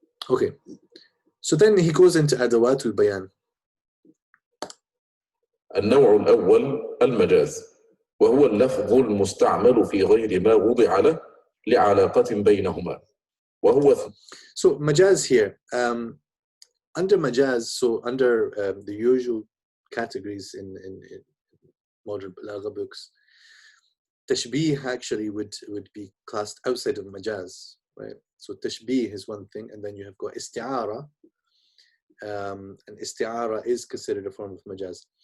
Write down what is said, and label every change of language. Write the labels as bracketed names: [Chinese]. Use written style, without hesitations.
[English] Okay. So then he goes into adawatul bayan. [Arabic] النوع الأول المجاز، وهو اللفظ المستعمل في غير ما وضع له لعلاقة بينهما، وهو [English] So majaz here, under majaz, so under the usual categories in modern Balagha books, tashbih actually would be classed outside of majaz, right? So tashbih is one thing, and then you have got isti'ara, and isti'ara is considered a form of majaz.